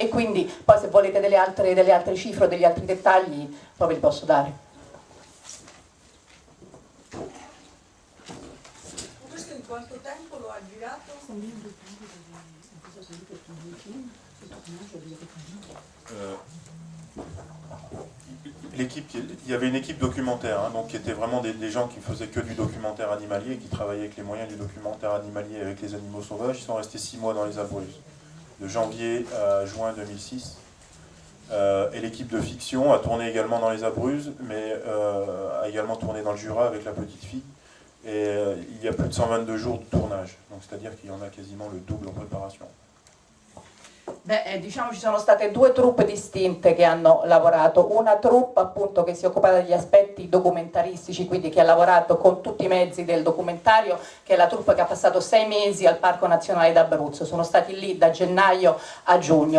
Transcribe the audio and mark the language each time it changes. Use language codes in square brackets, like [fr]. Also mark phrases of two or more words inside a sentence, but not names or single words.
[it] E quindi poi se volete delle altre cifre o degli altri dettagli poi ve li posso dare. Questo in quanto tempo lo ha girato? [fr] Il y avait une équipe documentaire, hein, donc qui était vraiment des gens qui faisaient que du documentaire animalier, qui travaillaient avec les moyens du documentaire animalier avec les animaux sauvages. Ils sont restés 6 mois dans les Abruzzes, de janvier à juin 2006. Et l'équipe de fiction a tourné également dans les Abruzzes, mais a également tourné dans le Jura avec la petite fille. Et il y a plus de 122 jours de tournage, donc c'est-à-dire qu'il y en a quasiment le double en préparation. [it] Beh, diciamo ci sono state due troupe distinte che hanno lavorato, una troupe appunto che si è occupata degli aspetti documentaristici, quindi che ha lavorato con tutti i mezzi del documentario, che è la troupe che ha passato 6 mesi al Parco Nazionale d'Abruzzo, sono stati lì da gennaio a giugno.